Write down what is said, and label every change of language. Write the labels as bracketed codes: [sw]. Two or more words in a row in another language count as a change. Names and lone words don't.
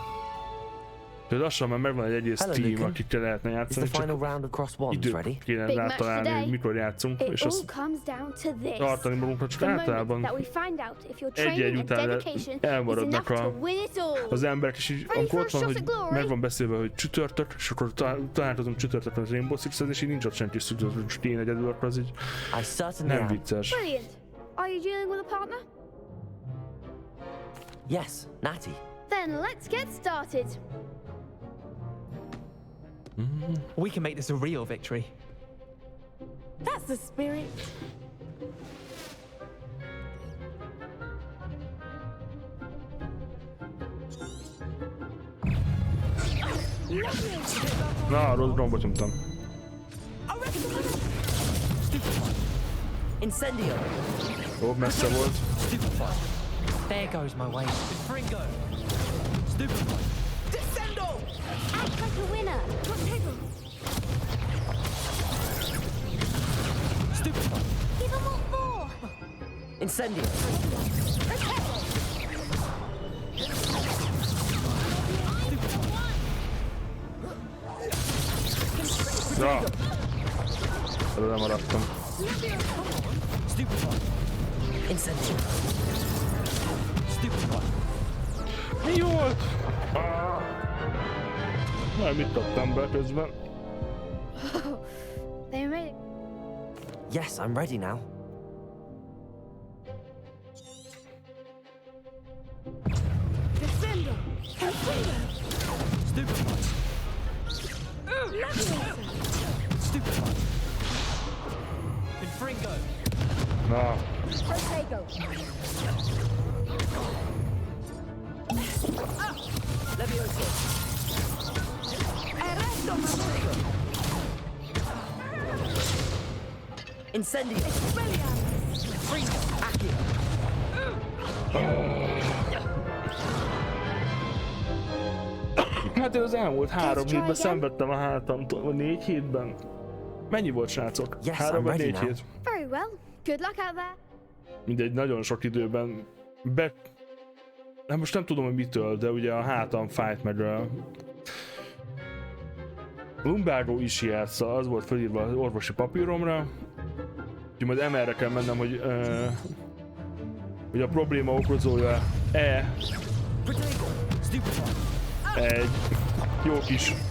[hu] De lassan már megvan egy egész team, akikkel lehetne játszani, csak időt kéne rátalálni, hogy mikor játszunk, és azt tartani magunkra, csak általában egy-egy után elmaradnak az emberek, és így amikor ott van, hogy meg van beszélve, hogy csütörtök, és akkor találkozunk csütörtökön az Rainbow Six-en, és így nincs ott senki csütörtök, és én egyedül, akkor az így nem vicces. [en] Are you dealing with a partner? Yes, Natty. Then let's get started. We can make this a real victory. That's the spirit. [hu] Na, rossz gombot nyomtam. Incendio. Jó, messze volt. [en] There goes my way. Fringo. Stupefy. Descendo. Act like a winner. Torpedo. Stupefy. Give them all four. Incendio. [hu] Ja. Előre maradtam. Incendio. Mi volt? Már mit kaptam be közben? [en] They made it. Yes, I'm ready now. Descendo. Stupefy. Stupefy. Fringo. [hu] Na. [en] Torpedo. Levioso. Arresto, Mamuco. Incendio. Expelliarmus. Fringo. Accio. [hu] Hát én az elmúlt 3 hétben szenvedtem a hátamtól, vagy 4 hétben. Mennyi volt, srácok? [en] Yes, [hu] 3 vagy 4 hét? [en] Very well. Good luck out there. [hu] Mindegy, nagyon sok időben hát most nem tudom, hogy mitől, de ugye a hátam fájt, meg a lumbago is játsza, az volt felírva az orvosi papíromra. Úgyhogy majd MR-re kell mennem, hogy a probléma okozója egy jó kis...